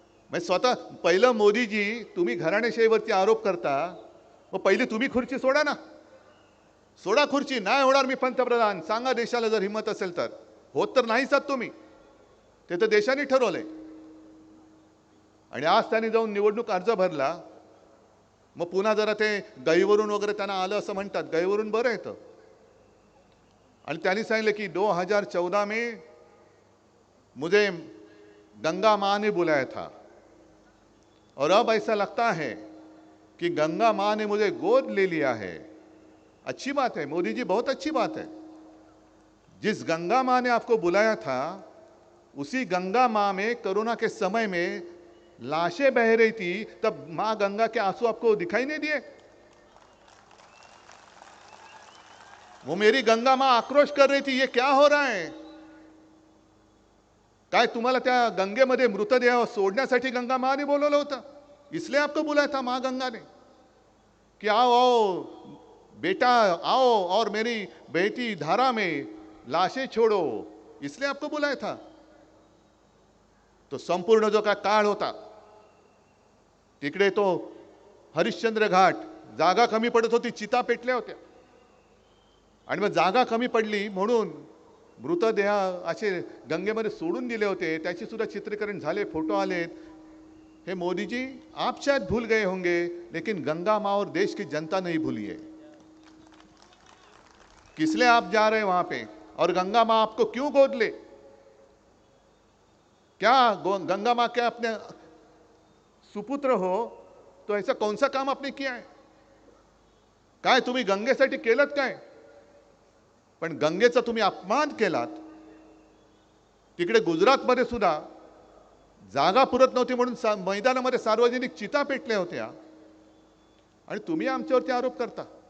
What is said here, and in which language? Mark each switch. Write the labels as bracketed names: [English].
[Marathi] मग स्वतः पहिलं मोदीजी, तुम्ही घराणेशाहीवरती आरोप करता, मग पहिली तुम्ही खुर्ची सोडा ना, सोडा खुर्ची. नाही होणार मी पंतप्रधान, सांगा देशाला जर हिंमत असेल तर. होत तर नाहीच आहात तुम्ही, ते तर देशाने ठरवलंय. आणि आज त्यांनी जाऊन निवडणूक अर्ज भरला, मग पुन्हा जरा ते गहीवरून वगैरे त्यांना आलं असं म्हणतात. गहीवरून बरं येतं. आणि त्यांनी सांगितलं की [Hindi] 2014 में मुझे गंगा माँ ने बुलाया था और अब ऐसा लगता है कि गंगा माँ ने मुझे गोद ले लिया है. अच्छी बात है मोदी जी, बहुत अच्छी बात है. जिस गंगा माँ ने आपको बुलाया था, उसी गंगा माँ में कोरोना के समय में लाशें बह रही थी, तब माँ गंगा के आंसू आपको दिखाई नहीं दिए? वो मेरी गंगा माँ आक्रोश कर रही थी, ये क्या हो रहा है? [Marathi] काय तुम्हाला त्या गंगेमध्ये मृतदेह सोडण्यासाठी [Hindi] गंगा माँ ने [Marathi] बोलवलं होतं? [Hindi] इसलिए आपको बुलाया था माँ गंगा ने कि आओ आओ बेटा आओ और मेरी बहती धारा में लाशें छोड़ो, इसलिए आपको बुलाया था. [Marathi] तो संपूर्ण जो का काळ होता, तिकडे तो हरिश्चंद्र घाट, जागा कमी पडत होती, चिता पेटल्या होत्या. आणि मग जागा कमी पडली म्हणून मृतदेह असे गंगेमध्ये सोडून दिले होते, त्याची सुद्धा चित्रीकरण झाले, फोटो आलेत. [Hindi] हे मोदी जी, आप शायद भूल गए होंगे, लेकिन गंगा माँ और देश की जनता नहीं भूली है. किस लिए आप जा रहे हैं वहां पे, और गंगा माँ आपको क्यों गोद ले? क्या गंगा माँ के अपने सुपुत्र हो, तो ऐसा कौन सा काम आपने किया है? [Marathi] काय तुम्ही गंगेसाठी केलंत काय? पण गंगेचा तुम्ही अपमान केलात. तिकडे गुजरातमध्ये सुद्धा जागा पुरत नव्हती म्हणून मैदानामध्ये सार्वजनिक चिता पेटल्या होत्या, आणि तुम्ही आमच्यावरती आरोप करता.